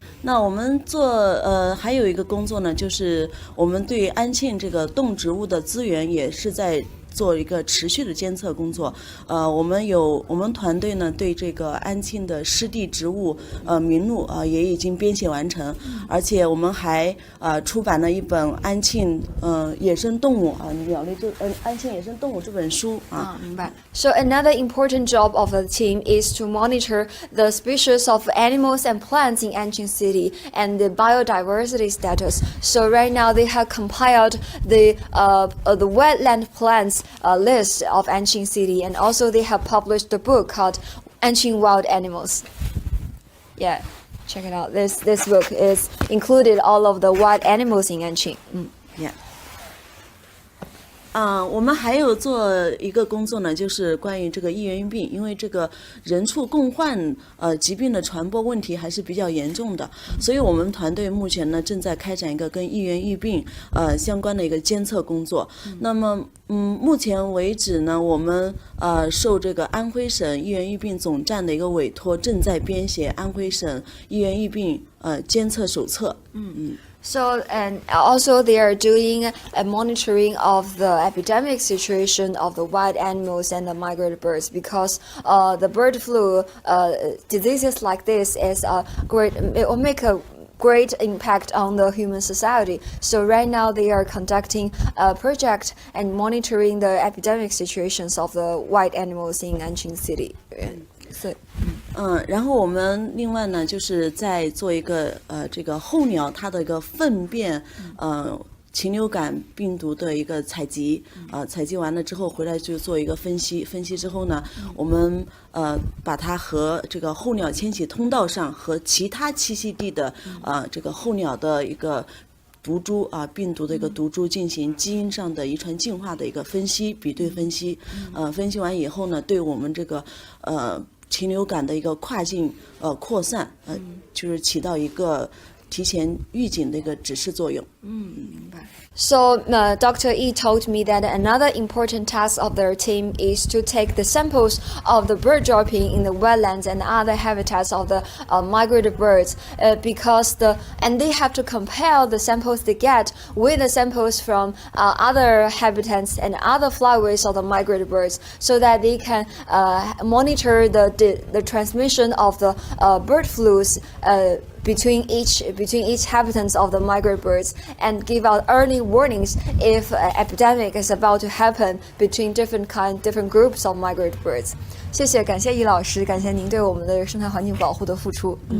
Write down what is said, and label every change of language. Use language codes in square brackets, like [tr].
[zh] 那我们还有一个工作呢，就是我们对安庆这个动植物的资源也是在做一个持续的监测工作。我们团队呢对这个安庆的湿地植物名录也已经编写完成，而且我们还出版了一本安庆野生动物鸟类安庆野生动物这本书明白。 [en] So another important job of the team is to monitor the species of animals and plants in Anqing City and the biodiversity status. So right now they have compiled the wetland plants list of Anqing City, and also they have published a book called Anqing Wild Animals. Yeah, check it out. This book is included all of the wild animals in Anqing. Yeah. [zh] 我们还有做一个工作呢，就是关于这个易源病，因为这个人畜共患疾病的传播问题还是比较严重的，所以我们团队目前呢正在开展一个跟易源疫病相关的一个监测工作。那么目前为止呢，我们受这个安徽省易源疫病总站的一个委托，正在编写安徽省易源疫病监测手册。 [en] So, and also they are doing a monitoring of the epidemic situation of the wild animals and the migratory birds, because the bird flu diseases like this it will make a great impact on the human society. So right now they are conducting a project and monitoring the epidemic situations of the wild animals in Anqing City. So, [zh] 然后我们另外呢，就是在做一个这个候鸟它的一个粪便禽流感病毒的一个采集，采集完了之后回来就做一个分析，分析之后呢，我们把它和这个候鸟迁徙通道上和其他栖息地的这个候鸟的一个毒株病毒的一个毒株进行基因上的遗传进化的一个分析，比对分析，分析完以后呢，对我们这个禽流感的一个跨境扩散，就是起到一个提前预警的一个指示作用。 [en] So, Dr. Yi told me that another important task of their team is to take the samples of the bird dropping in the wetlands and other habitats of the migratory birds, and they have to compare the samples they get with the samples from other habitats and other flyways of the migratory birds, so that they can monitor the transmission of the bird flus. Between each inhabitants of the migratory birds, and give out early warnings if epidemic is about to happen between different groups of migratory birds. [zh] 谢谢，感谢易老师，感谢您对我们的生态环境保护的付出。